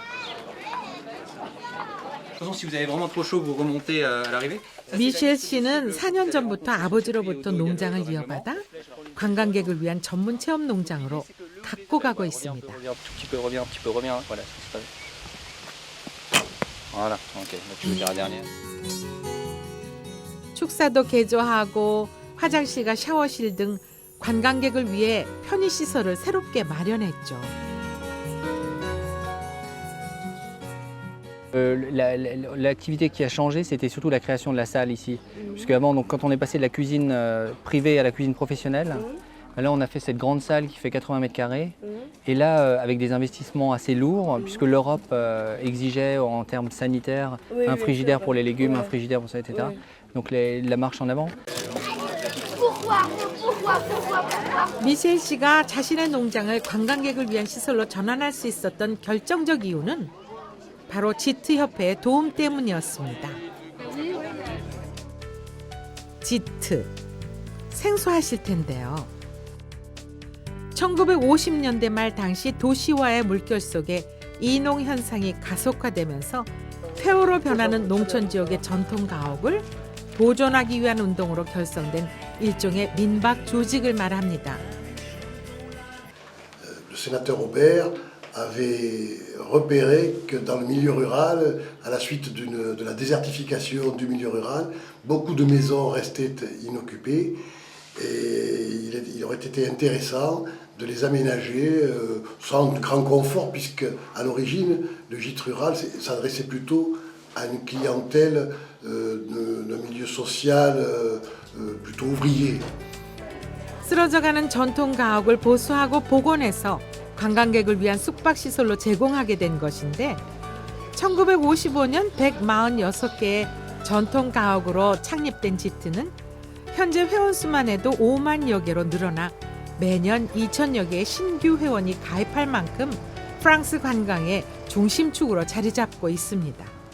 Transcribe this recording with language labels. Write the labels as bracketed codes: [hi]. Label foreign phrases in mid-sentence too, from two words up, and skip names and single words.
[ko] 미셸 씨는 4년 전부터 아버지로부터 농장을 이어받아 관광객을 위한 전문 체험 농장으로 갖고 가고 있습니다. 축사도 개조하고 화장실과 샤워실 등 관광객을 위해 편의시설을 새롭게 마련했죠. [fr] L'activité qui a changé, c'était surtout la création de la salle ici. Puisque avant, donc, quand on est passé de la cuisine privée à la cuisine professionnelle, là on a fait cette grande salle qui fait 80 mètres carrés. Et là, avec des investissements assez lourds, puisque l'Europe exigeait en termes sanitaires un frigidaire pour les légumes, un frigidaire pour ça, etc. Donc la marche en avant. [ko] 미셸 씨가 자신의 농장을 관광객을 위한 시설로 전환할 수 있었던 결정적 이유는 바로 지트 협회의 도움 때문이었습니다. 지트, 생소하실 텐데요. 1950년대 말 당시 도시화의 물결 속에 이농 현상이 가속화되면서 폐허로 변하는 농촌 지역의 전통 가옥을 보존하기 위한 운동으로 결성된 일종의 민박 조직을 말합니다. [fr] Le sénateur Aubert avait repéré que dans le milieu rural, à la suite de la désertification du milieu rural, beaucoup de maisons restaient inoccupées et il aurait été intéressant de les aménager sans grand confort puisque à l'origine le gîte rural s'adressait plutôt à une clientèle d'un milieu social plutôt ouvrier. [ko] 쓰러져가는 전통 가옥을 보수하고 복원해서 관광객을 위한 숙박시설로 제공하게 된 것인데 1955년 146개의 전통 가옥으로 창립된 지트는 현재 회원수만 해도 5만여 개로 늘어나 매년 2천여 개의 신규 회원이 가입할 만큼 프랑스 관광의 중심축으로 자리 잡고 있습니다.